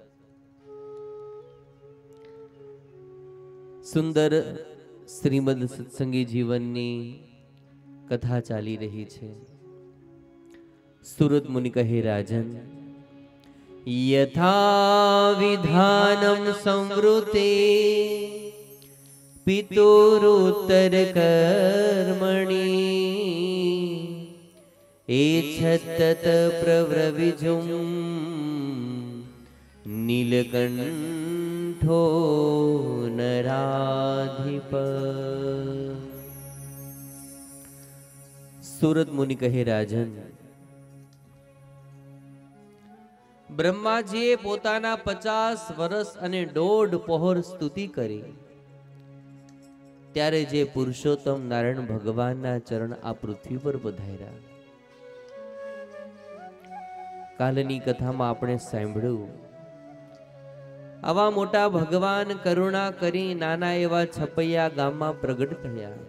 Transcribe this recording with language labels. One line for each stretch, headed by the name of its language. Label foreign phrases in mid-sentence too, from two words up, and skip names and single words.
Gujarati: સુંદર શ્રીમદ સત્સંગી જીવનની કથા ચાલી રહી છે. સુરત મુનિ કહે, રાજન
Sanskrit: यथा विधानम संवृते पितोरुत्तर कर्मणि एच्छत्तत प्रव्रविजुं नीलकण्ठो नराधिप.
Gujarati: સૂરત મુનિ કહે, રાજન બ્રહ્માજીએ પોતાના 50 વર્ષ અને 1.5 પહોર સ્તુતિ કરી ત્યારે જે પુરુષોત્તમ નારાયણ ભગવાનના ચરણ આ પૃથ્વી પર પધાર્યા. કાલની કથામાં આપણે સાંભળ્યું, આવા મોટા ભગવાન કરુણા કરી નાના એવા છપૈયા ગામમાં પ્રગટ થયા.